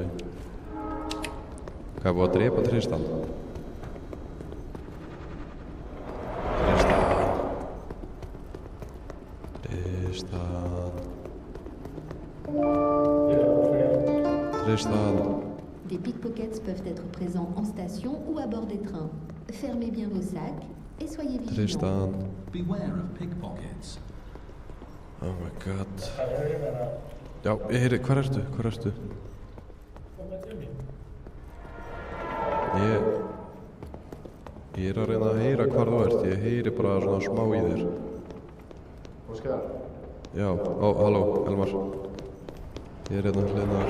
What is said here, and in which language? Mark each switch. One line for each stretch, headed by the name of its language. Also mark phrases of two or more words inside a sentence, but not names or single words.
Icelandic: Hvað er búið að drepa Tristan? Tristan.
French: Des pickpockets peuvent être présents en station ou à bord des trains. Fermez bien vos sacs et soyez vigilants.
Icelandic: Tristan.
English: Beware of pickpockets. Oh my god.
Icelandic: Já, ég heyri, hvar ertu? Ég er að reyna að heyra hvar þú ert. Ég heyri bara svona smá í þér. Óskar? Já, halló, Elmar. Ég er hérna hliðnaður.